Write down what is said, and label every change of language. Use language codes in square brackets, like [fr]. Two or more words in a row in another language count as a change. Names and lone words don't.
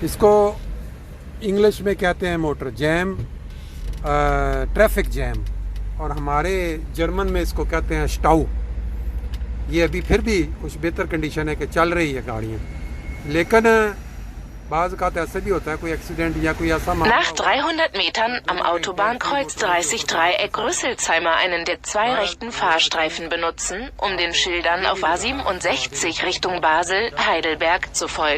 [hi] इसको इंग्लिश में कहते हैं [en] motor jam, traffic jam, [hi] और हमारे जर्मन में इसको कहते हैं स्टाउ। ये अभी फिर भी कुछ बेहतर कंडीशन है कि चल रही है गाड़ियाँ, लेकिन बाज़ औक़ात ऐसे भी होता है कोई एक्सीडेंट या कोई ऐसा मामला [de] Nach 300 Metern am Autobahnkreuz 30 Dreieck Rüsselsheimer einen der zwei rechten Fahrstreifen benutzen, um den Schildern auf A67 Richtung Basel, Heidelberg zu folgen.